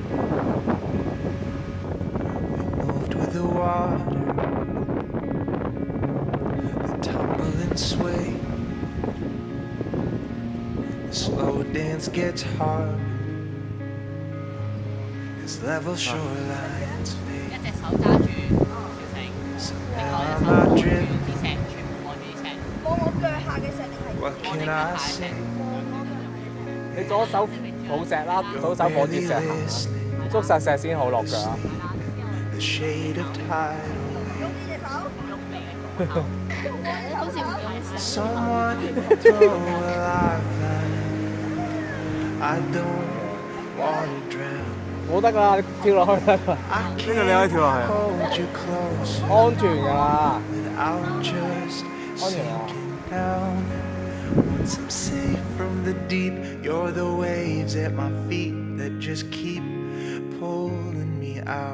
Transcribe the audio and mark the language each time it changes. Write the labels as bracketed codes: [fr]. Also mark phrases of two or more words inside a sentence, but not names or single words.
[en] We moved with the water, the tumble and sway. The slow dance gets hard as level shorelines fade. [yue] 一隻手揸住小繩，另外一隻手攞住啲石，全部攞住啲石。望我腳下嘅石係。 [en] What can I say? [yue] 你左手抱石啦，左手抱住石行，捉實石先好落腳啊！ [en] The shade of tide. [yue] 用呢隻手。好似唔用石。 [en] Someone throw a lifeline. I don't wanna drown. [yue] 冇得㗎，你跳落去得㗎， [en] I [yue] 呢個你可以跳落去， [en] hold you close [yue] 安全㗎啦， [en] without just [yue] 安全啊！ [en] sinking down. Once I'm safe from the deep, you're the waves at my feet that just keep pulling me out.